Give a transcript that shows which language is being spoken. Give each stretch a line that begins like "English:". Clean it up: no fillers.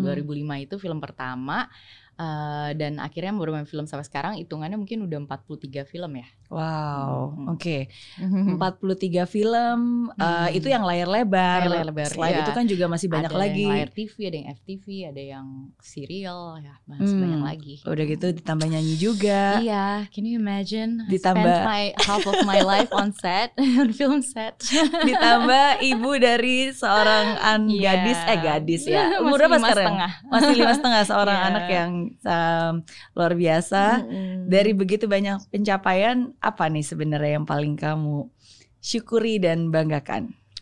Indonesian: 2005 itu film pertama. Dan akhirnya baru main film sampai sekarang, hitungannya mungkin udah 43 film ya. Wow, 43 film, itu yang layar lebar. Selain itu kan juga masih banyak lagi. Ada yang layar TV, ada yang FTV, ada yang serial, ya masih banyak lagi. Udah gitu ditambah nyanyi juga. Iya,
English: can you imagine?
Indonesian: Ditambah
English: half of my life on set, on film set.
Indonesian: Ditambah ibu dari seorang gadis ya. Umur berapa sekarang? Masih 5,5 seorang anak yang luar biasa. Dari begitu banyak pencapaian, apa nih sebenarnya yang paling kamu syukuri dan banggakan?